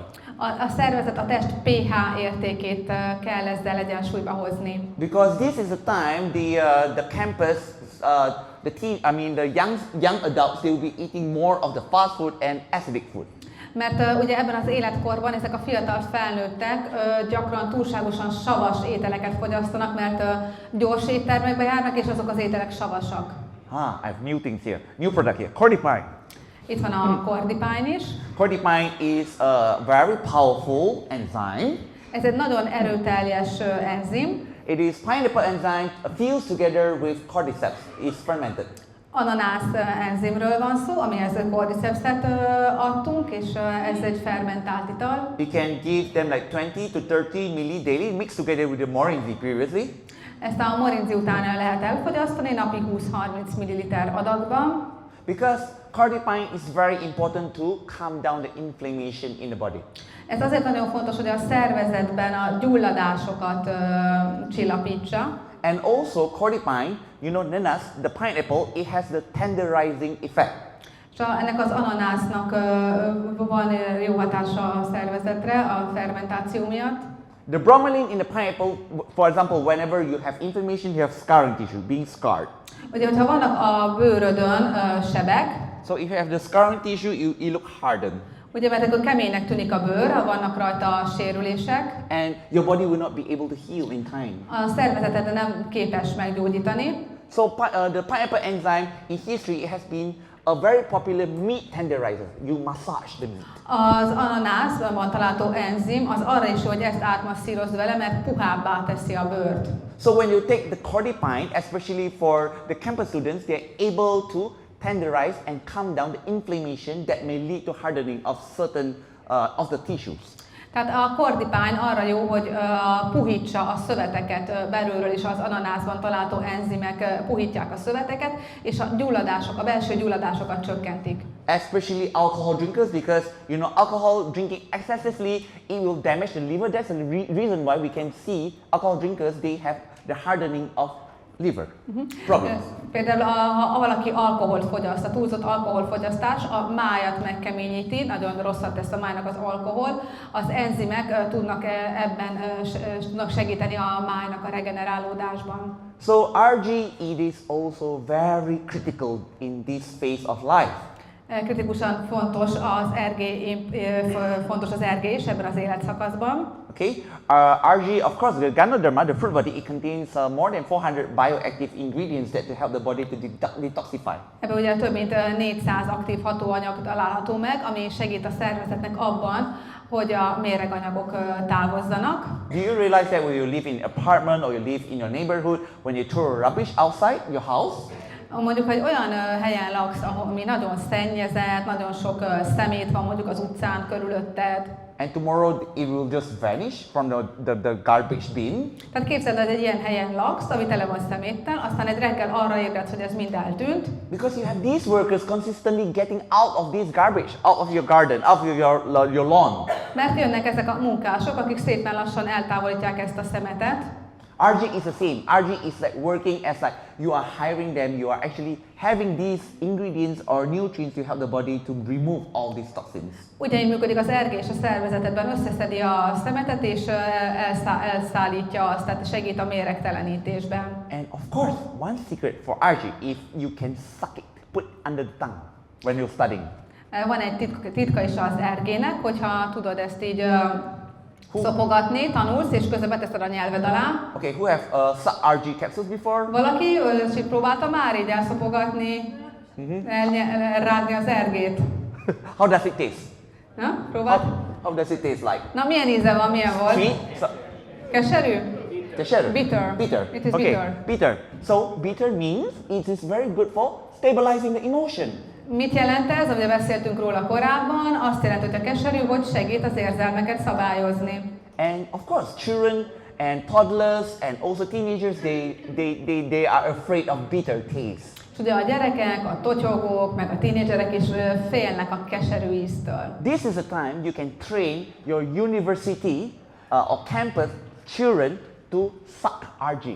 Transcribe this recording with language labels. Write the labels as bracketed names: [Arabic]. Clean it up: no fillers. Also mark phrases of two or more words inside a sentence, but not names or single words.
[Hungarian] A szervezet, a test pH értékét kell ezzel egyensúlyba hozni. [English] Because this is the time the campus, the young adults, they will be eating more of the fast food and acidic food. [Hungarian] Mert ugye ebben az életkorban ezek a fiatal felnőttek gyakran túlságosan savas ételeket fogyasztanak, mert gyors éttermekbe járnak, és azok az ételek savasak. [English] I have new things here, new product here, cordipine. [Hungarian] Itt van a cordipine is. [English] Cordipine is a very powerful enzyme. [Hungarian] Ez egy nagyon erőteljes enzim. [English] It is pineapple enzyme fused together with cordyceps. It's fermented. [Hungarian] Ananász enzimről van szó, amihez cordycepset adtunk, és ez egy fermentált ital. [English] You can give them like 20 to 30 milli daily, mixed together with the morinzi previously. [Hungarian] Ezt a morinzi után lehet elfogyasztani, napi 20-30 ml adagban. [English] Because cordipine is very important to calm down the inflammation in the body. [Hungarian] Ez azért nagyon fontos, hogy a szervezetben a gyulladásokat csillapítsa. [English] And also cordipine, you know, nanas, the pineapple, it has the tenderizing effect. [Hungarian] És ennek az ananásznak van jó hatása a szervezetre a fermentáció miatt. [English] The bromelain in the pineapple, for example, whenever you have inflammation, you have scarring tissue, being scarred. [Hungarian] Ugye, hogyha vannak a bőrödön sebek, [English] so if you have the scarring tissue, you look hardened. [Hungarian] Ugye, mert akkor keménynek tűnik a bőr, ha vannak rajta sérülések. [English] And your body will not be able to heal in time. [Hungarian] A szervezeted nem képes meggyógyítani. [English] So the pineapple enzyme in history, it has been a very popular meat tenderizer. You massage the meat. [Hungarian] Az ananászban található enzim az arra is, hogy ezt átmasszírozd vele, mert puhábbá teszi a bőrt. [English] So when you take the cordipine, especially for the campus students, they are able to tenderize and calm down the inflammation that may lead to hardening of certain of the tissues. [Hungarian] Tehát a cordipine arra jó, hogy puhítsa a szöveteket belülről is, az ananászban található enzimek puhítják a szöveteket, és a gyulladások, a belső gyulladásokat csökkentik. [English] Especially alcohol drinkers, because you know alcohol drinking excessively, it will damage the liver. That's the reason why we can see alcohol drinkers, they have the hardening of liver problems. [Hungarian] Például ha valaki alkoholt fogyaszt, a túlzott alkoholfogyasztás a májat megkeményíti, nagyon rosszat tesz a májnak az alkohol. Az enzimek tudnak ebben segíteni a májnak a regenerálódásban. [English] So RG, it is also very critical in this phase of life. [Hungarian] Kritikusan fontos az RG is ebben az életszakaszban. [English] Okay, RG, of course, the Ganoterápia, the fruit body, it contains more than 400 bioactive ingredients that to help the body to detoxify. [Hungarian] Ebben ugye több mint 400 aktív hatóanyag található meg, ami segít a szervezetnek abban, hogy a méreganyagok távozzanak. [English] Do you realize that when you live in an apartment or you live in your neighborhood, when you throw rubbish outside your house? [Hungarian] Mondjuk, hogy olyan helyen laksz, ami nagyon szennyezett, nagyon sok szemét van mondjuk az utcán körülötted. [English] And tomorrow it will just vanish from the garbage bin. [Hungarian] Tehát képzeld, hogy egy ilyen helyen laksz, ami tele van szeméttel, aztán egy reggel arra ébredsz, hogy ez mind eltűnt. [English] Because you have these workers consistently getting out of this garbage, out of your garden, out of your lawn. [Hungarian] Mert jönnek ezek a munkások, akik szépen lassan eltávolítják ezt a szemetet. [English] RG is the same. RG is like working as like you are hiring them, you are actually having these ingredients or nutrients to help the body to remove all these toxins. [Hungarian] Ugyanígy működik az RG és a szervezetedben, összeszedi a szemetet és elszállítja azt, tehát segít a méregtelenítésben. [English] And of course, one secret for RG, if you can suck it, put under the tongue when you're studying. [Hungarian] Van egy titka is az RG-nek, hogyha tudod ezt így Szopogatni, tanulsz, és közben beteszed a nyelved alá. [English] Okay, who have sucked RG capsules before? [Hungarian] Valaki próbálta már így elszopogatni, elrágni az ergét? [English] How does it taste? [Hungarian] Na, próbáld? [English] How does it taste like? [Hungarian] Na, milyen íze van, milyen volt? [English] Sweet? [Hungarian] Keserű? [English] Bitter. Bitter. It is Okay, bitter. bitter. So bitter means it is very good for stabilizing the emotion. [Hungarian] Mit jelent ez? Ugye beszéltünk róla korábban, azt jelenti, hogy a keserű, hogy segít az érzelmeket szabályozni. [English] And of course, children and toddlers and also teenagers, they are afraid of bitter taste. [Hungarian] És ugye a gyerekek, a totyogók, meg a tínédzserek is félnek a keserű íztől. [English] This is a time you can train your university or campus children to suck RG.